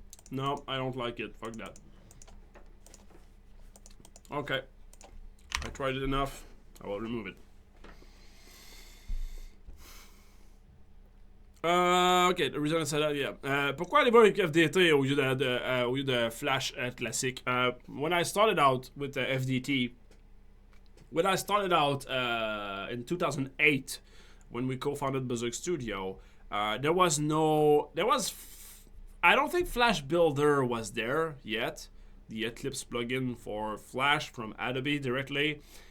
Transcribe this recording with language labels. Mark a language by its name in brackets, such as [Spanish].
[English] No, I don't like it. Fuck that. Okay. I tried it enough. I will remove it. Ok, the reason I said that, yeah. [French] Pourquoi aller voir avec FDT au lieu de Flash classique? [English] When I started out with the FDT, when I started out in 2008, when we co-founded Berserk Studio, I don't think Flash Builder was there yet. The Eclipse plugin for Flash from Adobe directly.